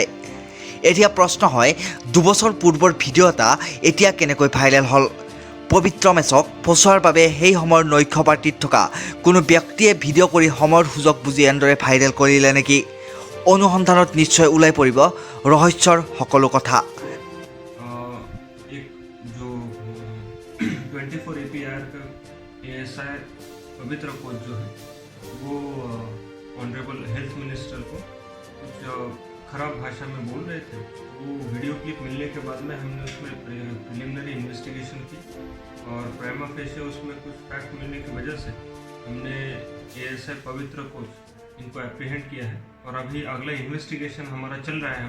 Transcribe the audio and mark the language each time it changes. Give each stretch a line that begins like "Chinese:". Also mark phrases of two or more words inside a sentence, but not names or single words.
Assamese: এতিয়া প্ৰশ্ন হয়, 2 বছৰ পূৰ্বৰ ভিডিঅ' এটা এতিয়া কেনেকৈ ভাইৰেল হ'ল? পবিত্ৰ মেছক ফচোৱাৰ বাবে সেই সময়ৰ নৈশ পাৰ্টিত থকা কোনো ব্যক্তিয়ে ভিডিঅ' কৰি সময়ৰ সুযোগ বুজি এনেদৰে ভাইৰেল কৰিলে নেকি? অনুসন্ধানত নিশ্চয় ওলাই পৰিব ৰহস্যৰ সকলো কথা।
Hindi: एक जो 24 APR का ASI पवित्र कोच जो है वो
English: honourable health minister
Hindi: को कुछ खराब भाषा में बोल रहे थे। वो वीडियो क्लिप मिलने के बाद में हमने उसमें
English: preliminary investigation
Hindi: की और
Latin: prima facie
Hindi: उसमें कुछ फैक्ट मिलने की वजह से हमने ASI पवित्र कोच इनको एप्रीहेंड किया है और अभी अगला इन्वेस्टिगेशन हमारा चल रहा है।